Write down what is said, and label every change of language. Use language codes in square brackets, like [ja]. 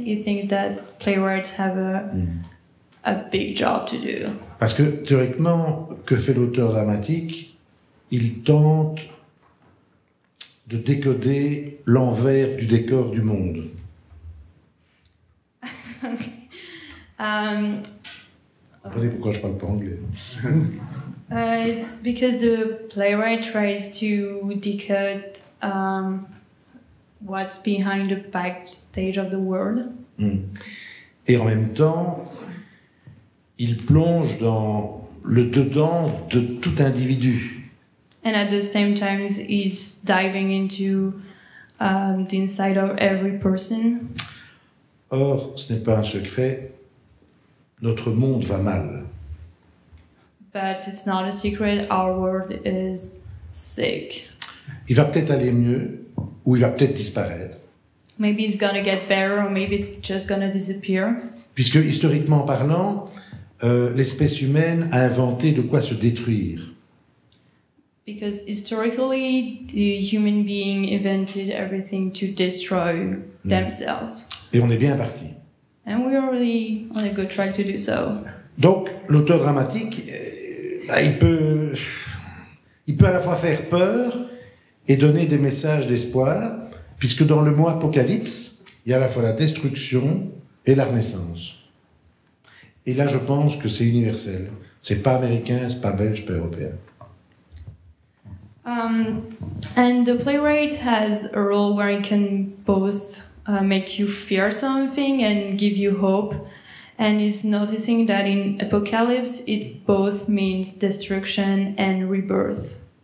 [en] You think that playwrights have a big job to do? [fr] Parce que théoriquement, que fait l'auteur dramatique? Il tente de décoder l'envers du décor du monde. Comprenez pourquoi je parle pas anglais. [en] It's because the playwright tries to decode what's behind the backstage of the world. [fr] Et en même temps, il plonge dans le dedans de tout individu. [en] And at the same time, he's diving into the inside of every person. [fr] Or, ce n'est pas un secret, notre monde va mal. [en] But it's not a secret, our world is sick. [fr] Il va peut-être aller mieux, ou il va peut-être disparaître. [en] Maybe it's gonna get better, or maybe it's just gonna disappear. [fr] Puisque, historiquement parlant, l'espèce humaine a inventé de quoi se détruire. [en] Because historically, the human being invented everything to destroy themselves. [fr] Et on est bien parti. [en] And we are really on a good track to do so. [fr] Donc, l'auteur dramatique, il peut à la fois faire peur et donner des messages d'espoir, puisque dans le mot Apocalypse, il y a à la fois la destruction et la renaissance. Et là, je pense que c'est universel. C'est pas américain, c'est pas belge, c'est pas européen. [en] And the playwright has a role where he can both make you fear something and give you hope. And he's noticing that in Apocalypse, it both means destruction and rebirth.